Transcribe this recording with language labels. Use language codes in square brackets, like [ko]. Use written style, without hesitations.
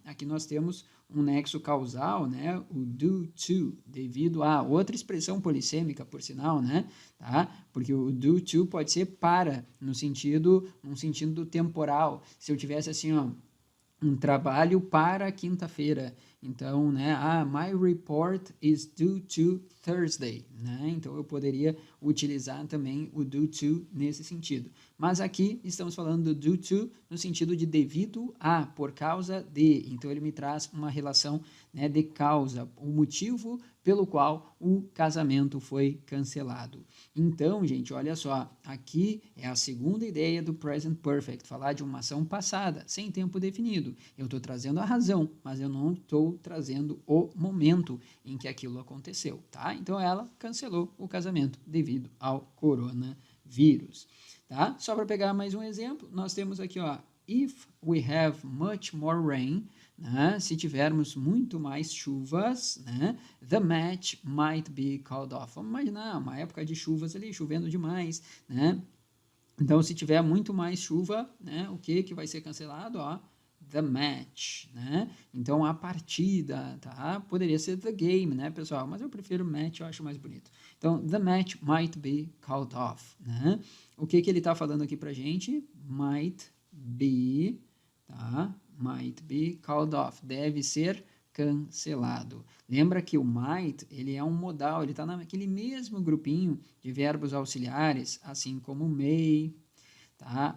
[pt] Aqui nós temos um nexo causal, né? O due to, devido a. Outra expressão polissêmica, por sinal, né? Tá? Porque o due to pode ser para, num sentido temporal. Se eu tivesse assim, ó, um trabalho para quinta-feira. [en] Então, né, my report is due to Thursday, né? [pt] Então, eu poderia utilizar também o due to nesse sentido. Mas aqui estamos falando do due to no sentido de devido a, por causa de. Então, ele me traz uma relação, né, de causa, o motivo pelo qual o casamento foi cancelado. Então, gente, olha só, aqui é a segunda ideia do present perfect, falar de uma ação passada, sem tempo definido. Eu estou trazendo a razão, mas eu não estou trazendo o momento em que aquilo aconteceu, tá? Então, ela cancelou o casamento devido ao coronavírus, tá? Só para pegar mais um exemplo, nós temos aqui, ó, [en] if we have much more rain, [pt] né? Se tivermos muito mais chuvas, né? [en] The match might be called off. [pt] Vamos imaginar uma época de chuvas ali, chovendo demais, né? Então, se tiver muito mais chuva, né? O que vai ser cancelado? Ó, the match, né? Então, a partida, tá? Poderia ser the game, né, pessoal? Mas eu prefiro match, eu acho mais bonito. [en] Então, the match might be called off, né? [pt] O que ele está falando aqui pra gente? Might be, tá? [en] Might be called off. [pt] Deve ser cancelado. Lembra que o might, ele é um modal, ele está naquele mesmo grupinho de verbos auxiliares, assim como may, tá?